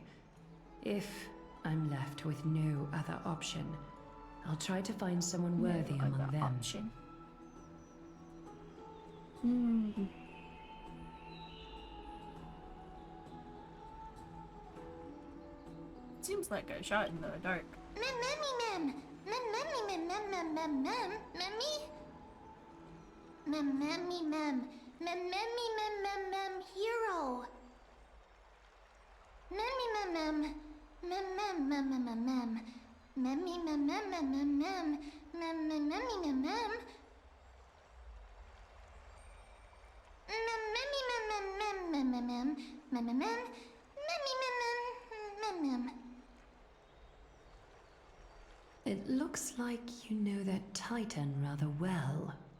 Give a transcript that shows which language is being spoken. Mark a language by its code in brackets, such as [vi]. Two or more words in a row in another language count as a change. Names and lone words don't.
[en] If I'm left with no other option, I'll try to find someone worthy among them. Option. Seems like a shot in the dark. Memmy mem, memmy mem mem mem mem mem, memmy. Memmy mem, memmy mem mem mem hero. Memmy mem mem, mem mem mem mem mem, memmy mem mem mem mem mem, memmy mem mem. It looks like you know that Titan rather well.